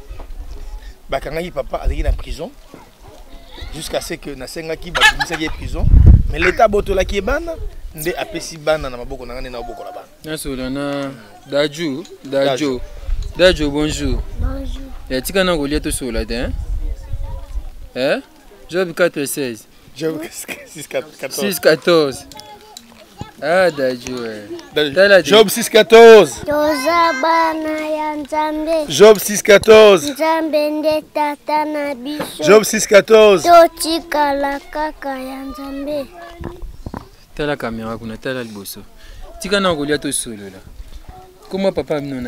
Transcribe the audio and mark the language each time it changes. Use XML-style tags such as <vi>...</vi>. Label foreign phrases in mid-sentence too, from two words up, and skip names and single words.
<ln>Bakangaki papa azaki na prison</ln> <fr>jusqu'à ce que</fr> <ln>na sengaki ba bimisaki prison</ln> <fr>mais l'état</fr> <ln>botolaki bana nde apesi bana na maboko na ngane na maboko la bana. Nasola na Dajo bonjour.</ln> <fr>Bonjour.</fr> <ln>Ya tika na golia to sola de hein? Job 4-16. Job 6-14. 6-14. Ah Dajo. Job 6-14. Toza bana ya Nzambe. Job 6-14. Nzambe nde tata na biso. Job 6-14. Totikala kaka ya Nzambe. Tala caméra kuna tala liboso. Tika na golia to solola. Comment papa mnona?</ln>